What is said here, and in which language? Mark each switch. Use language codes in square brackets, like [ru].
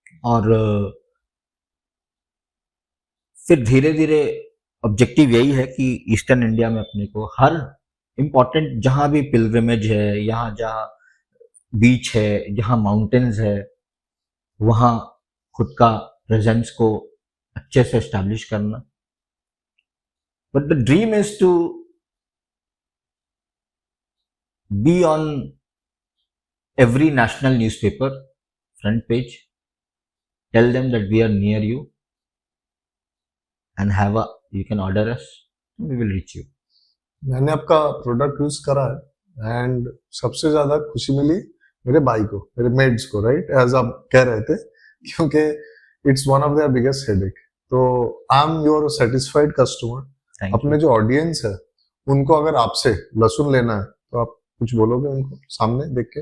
[hi] और फिर धीरे धीरे ऑब्जेक्टिव यही है कि ईस्टर्न इंडिया में अपने को हर इम्पोर्टेंट जहाँ भी पिलग्रिमेज है, यहाँ जहाँ बीच है, जहाँ माउंटेन्स है, वहाँ खुद का प्रेजेंस को अच्छे से एस्टैब्लिश करना। [en] But the dream is to be on every national newspaper front page, tell them that we are near you and you can order us, we will reach you. [hi] मैंने आपका प्रोडक्ट यूज करा है and सबसे ज्यादा खुशी मिली मेरे भाई को, मेरे मेड्स को, राइट? [en] as [hi] आप कह रहे थे, क्योंकि [en] It's one of their biggest headache. [hi] तो [en] I am your satisfied customer. [hi] अपने जो ऑडियंस है उनको अगर आपसे लहसुन लेना है तो आप कुछ बोलोगे उनको सामने देख के?